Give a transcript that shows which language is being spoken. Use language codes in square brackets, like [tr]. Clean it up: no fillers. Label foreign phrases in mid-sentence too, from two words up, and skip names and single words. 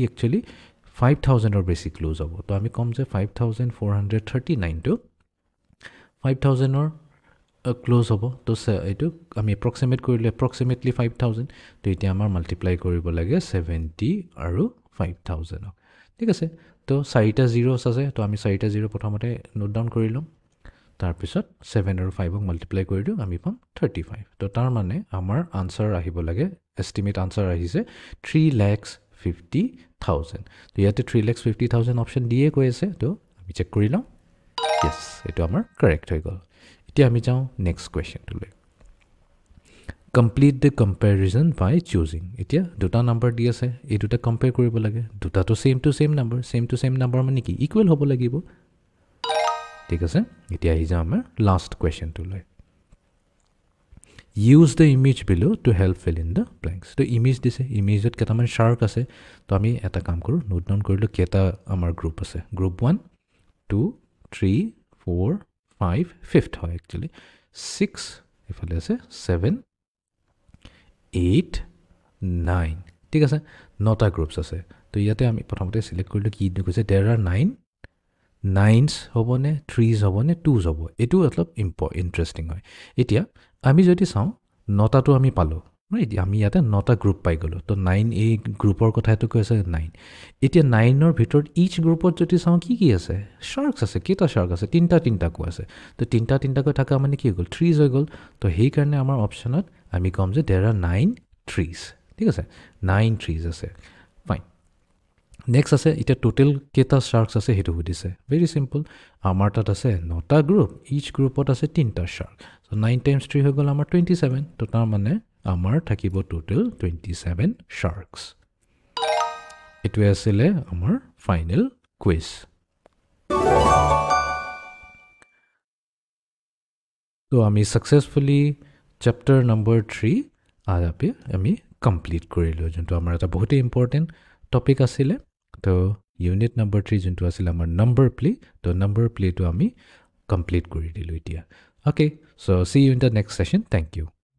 [as] একচুয়ালি 5000 এৰ বেছি ক্লোজ হ'ব তো আমি কম যে 5439 টো 5000 এৰ ক্লোজ হ'ব তো এটো আমি এপ্ৰক্সিমেট কৰিলে এপ্ৰক্সিমেটলি 5000 তো এতিয়া আমাৰ মাল্টিপ্লাই কৰিব লাগে 70 আৰু 5000 ঠিক আছে তো 4টা জিৰোস আছে তো আমি 4টা জিৰো প্ৰথমতে [en] note down [as] কৰি লম তাৰ পিছত 7 আৰু 5 ক মাল্টিপ্লাই কৰি দিও আমি পাম 35 তো তাৰ মানে আমাৰ আনসাৰ আহিব লাগে [en] estimate answer [as] আহিছে 3,50,000 তো ইয়াতে 3,50,000 অপচন দিয়ে কৈ আছে তো আমি চেক কৰি লম yes এটো আমাৰ কাৰেক্ট হৈ গল এতিয়া আমি যাও [en] next questionটো [as] লৈ [en] complete the comparison by choosing [as] এতিয়া দুটা নাম্বার দি আছে এই দুটা কম্পেয়াৰ কৰিব লাগে দুটা তো [en] same to same number [as] মানে কি ইকুৱেল হ'ব লাগিব ঠিক আছে এতিয়া আহি যাও আমাৰ [en] last questionটো [as] লৈ [en] use the image below to help fill in the blanks [as] তো ইমেজ দিছে ইমেজত কেটামান শার্ক আছে তো আমি এটা কাম কৰো [en] note down [as] কৰিলো কেটা আমাৰ গ্ৰুপ আছে গ্ৰুপ 1 2 3 4 5 5th হয় actually 6 ইফালে আছে 7 8 9 ঠিক আছে নটা গ্ৰুপস আছে তো ইয়াতে আমি প্ৰথমতে সিলেক্ট কৰিলো কি কৈছে [en] there are 9 9s [as] হবনে 3s হবনে 2s হব এটো অলপ ইন্টারেস্টিং হয় এতিয়া আমি যদি চাও নটাটো আমি পালো ৰাইট আমি ইয়াতে নটা গ্ৰুপ পাই গলো তো 9 এই গ্ৰুপৰ কথাটো কৈছে 9 এতিয়া 9 ৰ ভিতৰত [en] each groupত [as] যদি চাও কি আছে শার্কস আছে কেটা শার্ক আছে তিনটা কো আছে তো তিনটা কৈ থাকা মানে কি গল 3s হৈ গল তো হেই কাৰণে আমাৰ অপচনত আমি কম যে [en] there are 9 trees [as] ঠিক আছে 9 trees আছে [en] fine next [as] আছে এটা টোটাল কেটা শার্কস আছে হেতু বুদিছে [en] very simple [as] আমাৰ তাত আছে নটা গ্ৰুপ [en] each groupত [as] আছে তিনটা শার্ক সো 9 times 3 হৈ গল আমাৰ 27 তো তাৰ মানে আমাৰ থাকিব টোটাল 27 শার্কস এটো আছিল আমাৰ [en] final quiz [as] তো আমি [en] successfully chapter number [as] 3 আজপে আমি কমপ্লিট কৰিলো যোনটো আমাৰ এটা বহুত [en] important topic [as] আছিল তো [en] unit number [as] 3 যোনটো আছিল আমাৰ [en] number play [as] তো [en] number play [as] তো আমি কমপ্লিট কৰি দিলো এতিয়া [en] okay so see you in the next session thank you